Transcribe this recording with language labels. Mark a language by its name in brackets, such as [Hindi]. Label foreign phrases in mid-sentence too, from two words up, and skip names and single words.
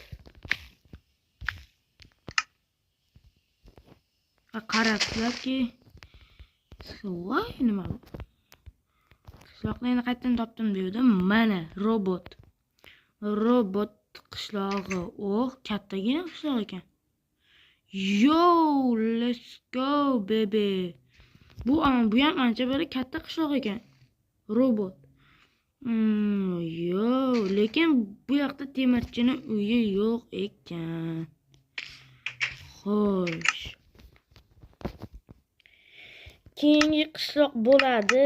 [Uzbek] Qarabsizlarki, voy nima bu? Qishloqni endi qayerdan topdim deydim. Mana robot. Robot qishlog'i. Kattagina qishloq ekan. [English] Yo, let's go baby. [Uzbek] Bu ham ancha bir katta qishloq ekan. Robot. Lekin bu yoqda temirchini uyi yo'q ekan. Xo'sh. Keyingi qishloq bo'ladi.